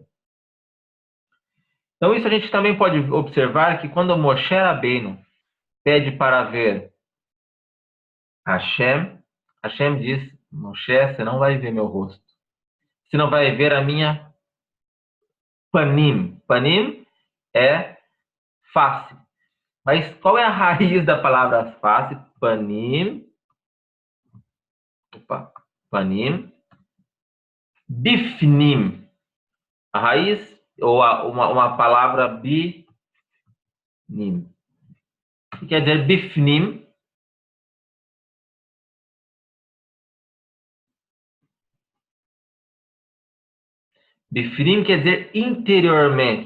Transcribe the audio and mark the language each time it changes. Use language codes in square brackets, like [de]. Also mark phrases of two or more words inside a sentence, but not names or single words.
[pt] Então isso a gente também pode observar que quando Moshe Rabbeinu pede para ver Hashem, Hashem diz, Moshe, você não vai ver meu rosto. Você não vai ver a minha panim. Panim é face. Mas qual é a raiz da palavra face? Panim. Panim. Bifnim. A raiz, ou uma palavra binim. O que quer dizer bifnim? Bifnim quer dizer interiormente.